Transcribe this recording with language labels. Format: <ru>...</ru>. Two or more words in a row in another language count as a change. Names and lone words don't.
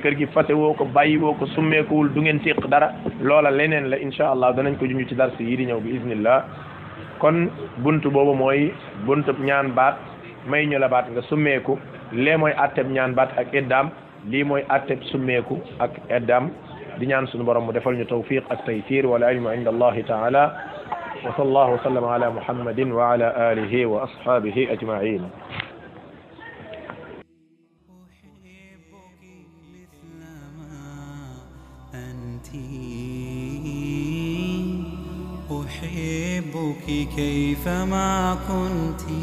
<wo>kër gi fase woo ko bàyyi woo ko summeekuwul du ngeen séq dara loola leneen la</wo> <ar>إن شاء الله</ar> <wo>danañ ko junj ci dars yi di ñëw bi iznillah kon buntu boobu mooy buntu ñaan baat may ñu la baat nga summeeku lee mooy atteb ñaan baat ak eddaam lii mooy atteb summeeku ak eddaam di ñaan suñu borom mu defal ñu tawfiq ak taysir</wo> <ar>والعلم عند الله تعالى وصلى الله وسلم على محمد وعلى آله وأصحابه أجمعين أحبك كيفما كنت</ar>